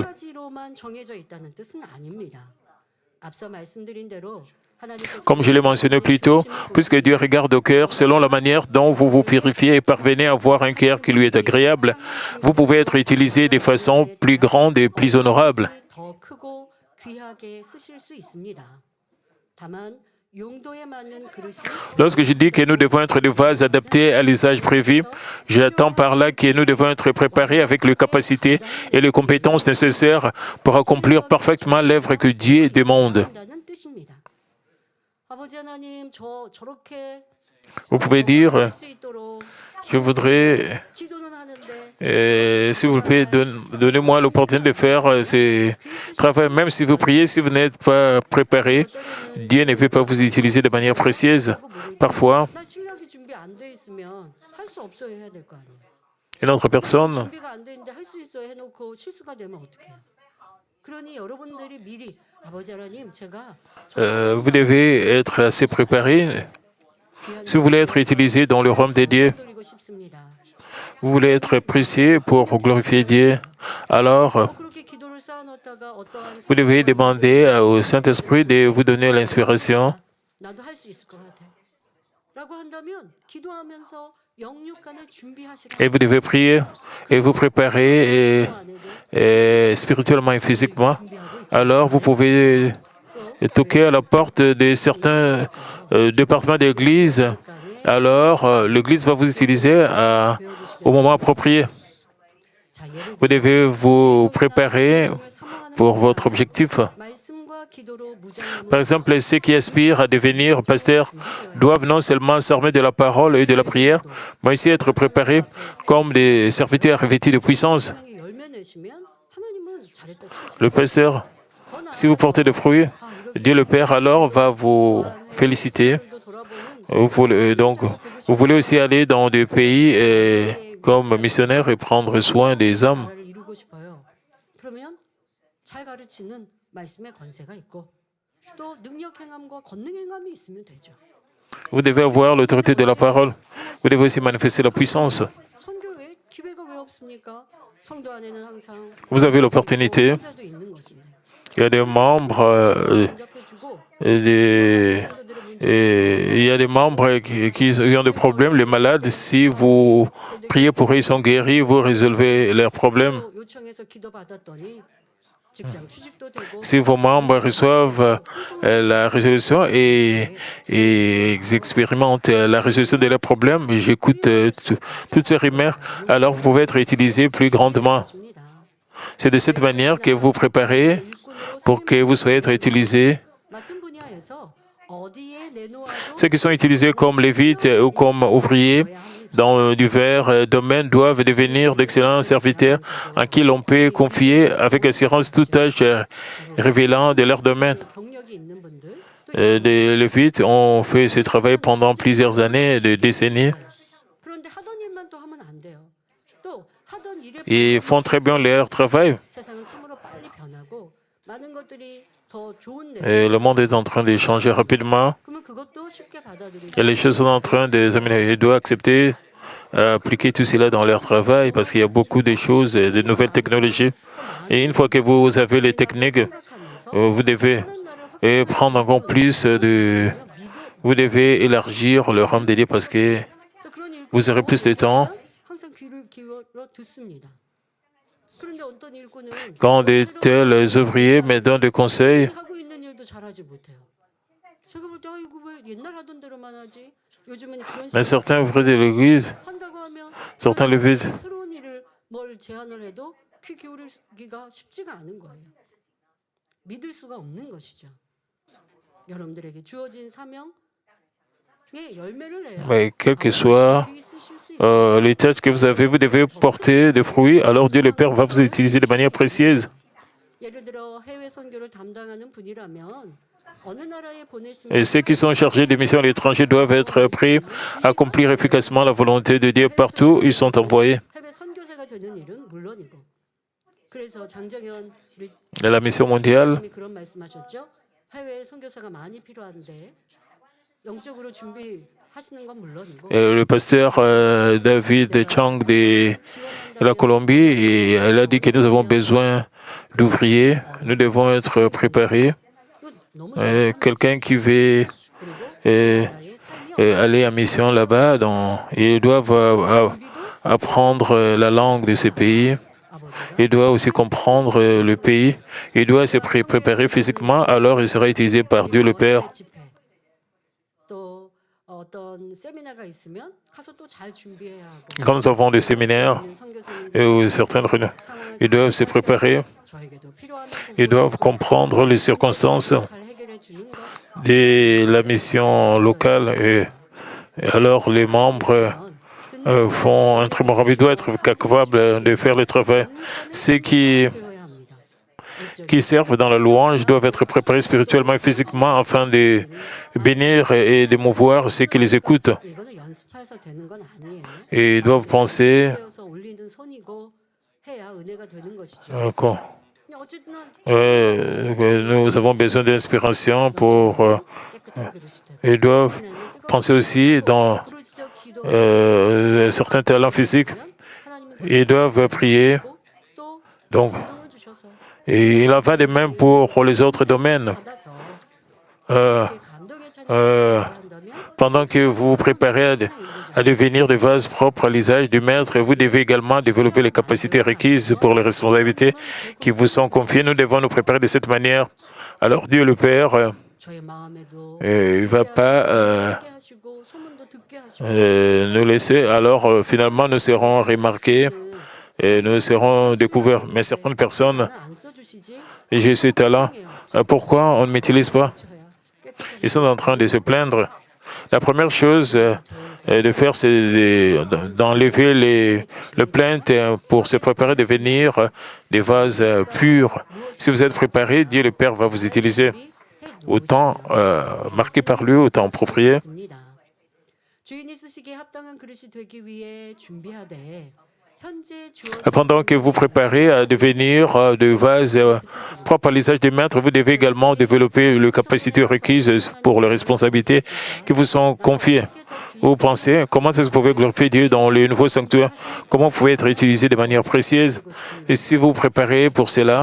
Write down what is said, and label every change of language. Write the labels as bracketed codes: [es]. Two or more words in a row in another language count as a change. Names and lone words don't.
[ko] 가지로만 정해져 있다는 뜻은 아닙니다. 앞서 말씀드린 대로 하나님께서 [fr] Comme je l'ai mentionné plus tôt, puisque Dieu regarde au cœur selon la manière dont vous vous purifiez et parvenez à avoir un cœur qui lui est agréable, vous pouvez être utilisé de façon plus grande et plus honorable. [ko] 더 크고 귀하게 쓰실 수 있습니다. 다만 용도에 맞는 그릇이 [fr] Lorsque je dis que nous devons être des vases adaptés à l'usage prévu, j'attends par là que nous devons être préparés avec les capacités et les compétences nécessaires pour accomplir parfaitement l'œuvre que Dieu demande. [ko] 한다는 뜻입니다. 아버지 하나님, 저렇게 [fr] Vous pouvez dire, [ko] 할 수 있도록 [fr] je voudrais, [ko] 기도는 하는데 [fr] s'il vous plaît, donnez-moi l'opportunité de faire ce travail. Même si vous priez, si vous n'êtes pas préparé, Dieu ne peut pas vous utiliser de manière précieuse. Parfois, [ko] 나 신학이 준비 안 돼 있으면 할 수 없어야 해야 될 거 아니에요. [fr] une autre personne [ko] 준비가 안 돼 있는데 할 수 있어 해놓고 실수가 되면 어떡해요? 그러니 여러분들이 미리 아버지 하나님 제가 [fr] vous devez être assez préparé. Si vous voulez être utilisé dans le royaume de Dieu, [ko] 드리고 싶습니다. [fr] vous voulez être précieux pour glorifier Dieu, alors [ko] 그렇게 기도를 쌓아놓다가 어떠한 [fr] vous devez demander au Saint-Esprit de vous donner l'inspiration. [ko] 나도 할 수 있을 것 같아. 라고 한다면 기도하면서 영육간에 준비하시라. [fr] Et vous devez prier et vous préparer et spirituellement et physiquement. Alors vous pouvez toquer à la porte de certains départements d'église. Alors l'église va vous utiliser au moment approprié. [ko] 자, 예를 [fr] Vous devez vous préparer pour votre objectif. [ko] 말씀과 기도로 무장하는 [fr] Par exemple, ceux qui aspirent à devenir pasteurs doivent non seulement s'armer de la parole et de la prière, mais aussi être préparés comme des serviteurs revêtus de puissance. [ko] 사랑의 열매 내시면 하나님은 잘했다 칭찬. [fr] Le pasteur, si vous portez des fruits, Dieu le Père alors va vous féliciter. Donc, vous voulez aussi aller dans des pays comme missionnaire et prendre soin des hommes. [ko] 나라를 이루고 싶어요. 그러면 잘 가르치는 말씀의 권세가 있고 또 능력 행함과 권능 행함이 있으면 되죠. [fr] Vous devez avoir l'autorité de la parole. Vous devez aussi manifester la puissance. [ko] 선교회 기회가 왜 없습니까? 성도 안에는 항상 [fr] Vous avez l'opportunité. [ko] 혼자도 있는 것인데 [fr] Il y a des membres, [ko] 응답해주고 [fr] il y a des membres qui ont des problèmes, les malades. Si vous priez pour eux, ils sont guéris, vous résolvez leurs problèmes. [ko] 또 요청해서 기도 받았더니 직장 취직도 되고 [fr] Si vos membres reçoivent la résolution et ils expérimentent la résolution de leurs problèmes, j'écoute toutes ces rumeurs, alors vous pouvez être utilisé plus grandement. [ko] 있습니다. [fr] C'est de cette manière que vous préparez pour que vous soyez utilisé. [ko] 맡은 분야에서 어디에 내놓아도 [fr] Ceux qui sont utilisés comme lévites ou comme ouvriers dans divers domaines doivent devenir d'excellents serviteurs en qui l'on peut confier avec assurance toute tâche révélant de leur domaine. [ko] 경력이 있는 분들 [fr] Les lévites ont fait ce travail pendant plusieurs années, des décennies. [ko] 그런데 하던 일만 또 하면 안 돼요. 또 하던 일에 [fr] Ils font très bien leur travail. [ko] 세상은 참으로 빨리 변하고 많은 것들이 더 좋은데 [fr] Et le monde est en train de changer rapidement. [ko] 그러면 그것도 쉽게 받아들이고 [fr] Et les choses sont en train de s'améliorer. Ils doivent accepter, appliquer tout cela dans leur travail parce qu'il y a beaucoup de choses, de nouvelles technologies. Et une fois que vous avez les techniques, vous devez prendre encore plus de... Vous devez élargir le royaume de Dieu parce que [ko] 그래서 그런 일 [fr] vous aurez plus de temps. [ko] 항상 귀를 기울여 듣습니다. 그런데 어떤 일꾼은 [fr] Quand de tels ouvriers me donnent des conseils, [ko] 하고 있는 일도 잘하지 못해요. 제가 볼 때 아이고 왜 옛날 하던 대로만 하지? 요즘은 그런 [fr] mais [ko] 식으로 [fr] certains ouvriers de l'Église, [ko] 한다고 하면 [fr] certains lévites, [ko] 새로운 일을 뭘 제안을 해도 귀 기울이기가 쉽지가 않은 거예요. 믿을 수가 없는 것이죠. 여러분들에게 주어진 사명에 열매를 내야 [fr] mais quel que soit [ko] 귀 쓰실 수 있는 [fr] les tâches que vous devez porter des fruits, alors Dieu le Père va vous utiliser de manière précieuse. [ko] 예를 들어 해외 선교를 담당하는 분이라면 어느 나라에 보냈으면 [fr] Et ceux qui sont chargés des missions à l'étranger doivent être prêts à accomplir efficacement la volonté de Dieu partout où ils sont envoyés. [ko] 해외 선교사가 되는 일은 물론이고 그래서 장정현 우리 [fr] Et la mission mondiale, [ko] 님이 그런 말씀하셨죠. 해외 선교사가 많이 필요한데 영적으로 준비하시는 건 물론이고 [fr] et le pasteur David Chang de la Colombie, elle a dit que nous avons besoin d'ouvriers, nous devons être préparés. [ko] 너무 [fr] Quelqu'un qui veut aller en mission là-bas, ils doivent apprendre la langue de ce pays. Il doit aussi comprendre le pays. Il doit se préparer physiquement, alors il sera utilisé par Dieu le Père. [ko] 집회 또 어떤 세미나가 있으면 가서 또 잘 준비해야 하고 [fr] Quand nous avons des séminaires [ko] 선교사님 [fr] ou certaines réunions, ils doivent se préparer. [ko] 저에게도 필요한 [fr] Ils doivent comprendre les circonstances. [ko] 잘 해결해 주는 것 [fr] de la mission locale. Et alors, les membres font un très bon travail, doivent être capables de faire le travail. Ceux qui servent dans la louange doivent être préparés spirituellement et physiquement afin de bénir et de mouvoir ceux qui les écoutent. [ko] 이거는 연습해서 되는 건 아니에요. [fr] Et ils doivent penser [ko] 되어서 올리는 손이고 해야 은혜가 되는 것이죠. [fr] qu'on- [ko] 그냥 어쨌든 [fr] que nous avons besoin d'inspiration pour... [ko] 깨끗한 그릇이 되고 [fr] ils doivent penser aussi dans [ko] 부르짖어 기도 [fr] certains talents physiques. [ko] 하나님은 [fr] Ils doivent prier. [ko] 또 [fr] Donc, [ko] 감동을 주셔서 [fr] et il en va de même pour les autres domaines. [ko] 받아서 Euh, 감동의 찬양을 euh, 한다면 [fr] pendant que vous vous préparez à devenir des vases propres à l'usage du Maître, vous devez également développer les capacités requises pour les responsabilités qui vous sont confiées. Nous devons nous préparer de cette manière. Alors Dieu le Père, [ko] 저의 마음에도 [fr] il ne va pas [ko] 함께 하시고 소문도 듣게 하시고 [fr] nous laisser. Alors finalement, nous serons remarqués et nous serons découverts. Mais certaines personnes, [ko] 안 써주시지 [fr] j'ai ce talent, pourquoi on ne m'utilise pas? [ko] 저야 깨끗한 [fr] Ils sont en train de se plaindre. La première chose de faire, c'est d'enlever les plaintes pour se préparer à devenir des vases purs. Si vous êtes préparé, Dieu le Père va vous utiliser au temps marqué par lui, au temps approprié. [ko] 있습니다. 주인이 쓰시기에 합당한 그릇이 되기 위해 준비하되 현재 주어진 [fr] Pendant que vous préparez à devenir des vases propres à l'usage des maîtres, vous devez également développer les capacités requises pour les responsabilités qui vous sont confiées. Vous pensez, comment est-ce que vous pouvez glorifier Dieu dans le nouveau sanctuaire? Comment vous pouvez être utilisé de manière précieuse? Et si vous préparez pour cela,